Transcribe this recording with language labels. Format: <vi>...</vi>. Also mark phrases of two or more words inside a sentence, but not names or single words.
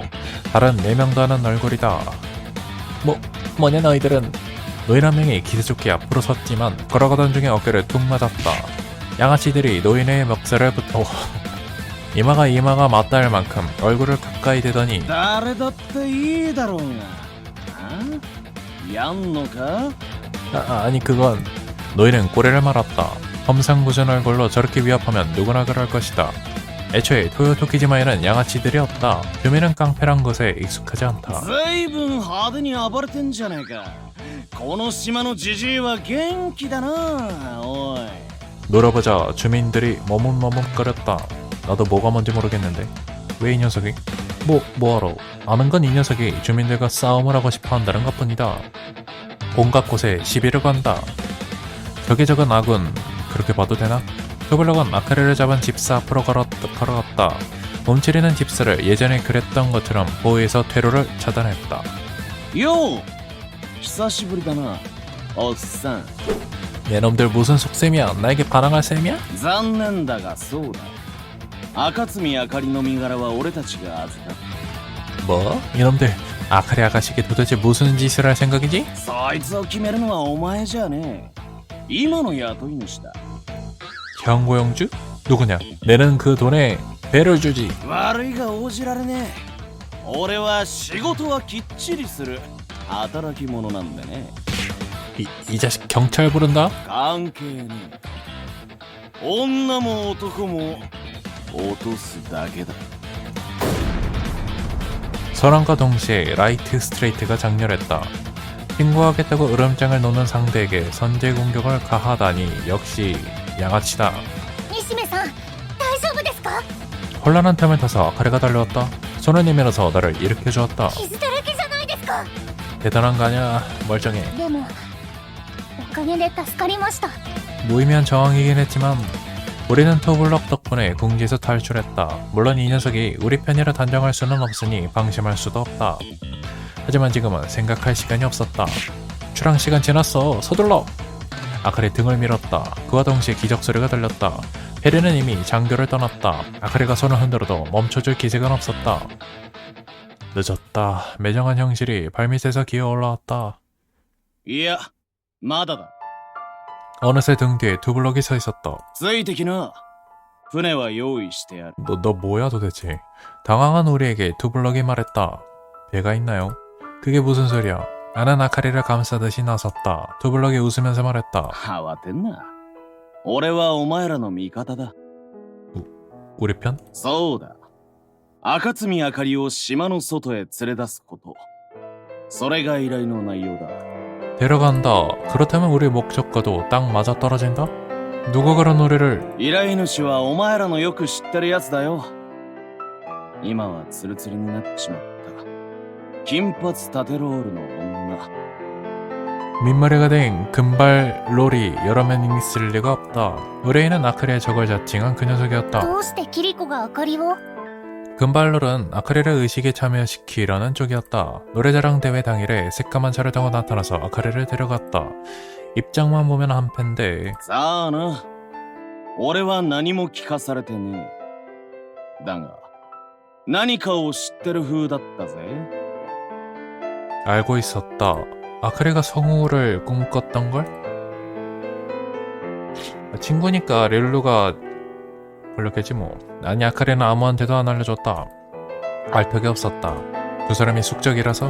<ko>다른 4명도 하는 얼굴이다. 뭐냐 너희들은. 노인 한 명이 기세 좋게 앞으로 섰지만 걸어가던 중에 어깨를 툭 맞았다. 양아치들이 노인의 멱살을 붙어 이마가 맞닿을 만큼 얼굴을 가까이 대더니</ko> <ja>誰だっていいだろうが。やんのか？</ja> <ko>아니 그건. 노인은 꼬리를 말았다. 험상궂은 얼굴로 저렇게 위협하면 누구나 그럴 것이다. 애초에 토요토키지마에는 양아치들이 없다. 주민은 깡패란 것에 익숙하지 않다.</ko> <ja>ずいぶん派手に暴れてんじゃねえか。この島のジジイは元気だな。おい。</ja> <ko>놀아보자 주민들이 머뭇머뭇거렸다. 나도 뭐가 뭔지 모르겠는데 왜 이 녀석이? 뭐하러? 아는 건 이 녀석이 주민들과 싸움을 하고 싶어 한다는 것뿐이다. 온갖 곳에 시비를 건다. 적의 적은 아군. 그렇게 봐도 되나? 투블럭은 아카리를 잡은 집사 앞으로 걸어갔다. 몸치리는 집사를 예전에 그랬던 것처럼 보호해서 퇴로를 차단했다.</ko> <ja>よう久しぶりだなおっさん。</ja> <ko>얘놈들 무슨 속셈이야? 나에게 반항할 셈이야?</ko> <ja>残念だがそうだ。赤積あかりの身柄は俺たちが預かっ</ja> <ko>뭐? 이놈들 아카리 아가씨께 도대체 무슨 짓을 할 생각이지?</ko> <ja>た。そいつを決めるのはお前じゃねえ。今の雇い主だ。</ja> <ko>경고영주? 누구냐? 내는 그 돈에 배를 주지.</ko> <ja>悪いが応じられねえ。俺は仕事はきっちりする働き者なんでね。</ja> <ko>이 자식 경찰 부른다?</ko> <ja>関係ねえ。女も男も落とすだけだ。</ja> <ko>선언과 동시에 라이트 스트레이트가 장렬했다. 신고하겠다고 으름장을 놓는 상대에게 선제 공격을 가하다니 역시 양아치다.</ko> <ja>西目さん大丈夫ですか？</ja> <ko>혼란한 틈을 타서 아카리가 달려왔다. 손을 내밀어서 나를 일으켜주었다.</ko> <ja>傷だらけじゃないですか。</ja> <ko>대단한 거 아냐 멀쩡해.</ko> <ja>でもおかげで助かりました。</ja> <ko>무의미한 정황이긴 했지만 우리는 투블럭 덕분에 궁지에서 탈출했다. 물론 이 녀석이 우리 편이라 단정할 수는 없으니 방심할 수도 없다. 하지만 지금은 생각할 시간이 없었다. 출항 시간 지났어. 서둘러. 아카리 등을 밀었다. 그와 동시에 기적소리가 들렸다. 페리는 이미 장교를 떠났다. 아카리가 손을 흔들어도 멈춰줄 기색은 없었다. 늦었다. 매정한 형실이 발밑에서 기어 올라왔다.</ko> <ja>いや、まだだ。</ja> <ko>어느새 등 뒤에 투블럭이 서 있었다.</ko> <ja>ついてきな。船は用意してやる。</ja> <ko>너 뭐야 도대체? 당황한 우리에게 투블럭이 말했다. 배가 있나요? 그게 무슨 소리야? 나는 아카리를 감싸듯이 나섰다. 투블럭이 웃으면서 말했다.</ko> <ja>慌てんな。俺はお前らの味方だ。</ja> <ko>우리 편?</ko> <ja>そうだ。赤積あかりを島の外へ連れ出すこと。それが依頼の内容だ。</ja> <ko>데려간다. 그렇다면 우리 목적과도 딱 맞아떨어진다? 누가 그런 노래를...</ko> <ja>依頼主はお前らのよく知ってるやつだよ。今はツルツルになってしまった。金髪タテロールの女。</ja> <ko>민머리가 된 금발 롤이 여러 명 있을 리가 없다. 의뢰인은 아카리의 적을 자칭한 그 녀석이었다.</ko> <ja>どうしてキリコがあかりを？</ja> <ko>금발롤은 아카리를 의식에 참여시키려는 쪽이었다. 노래자랑 대회 당일에 새까만 차를 타고 나타나서 아카리를 데려갔다. 입장만 보면 한패인데</ko> <ja>さあな。俺は何も聞かされてねえ。だが、何かを知ってる風だったぜ。</ja> <ko>알고 있었다. 아카리가 성우를 꿈꿨던걸? 친구니까 릴루가 불렀겠지 뭐. 아니 아카리는 아무한테도 안 알려줬다. 알 턱이 없었다. 두 사람이 숙적이라서?</ko>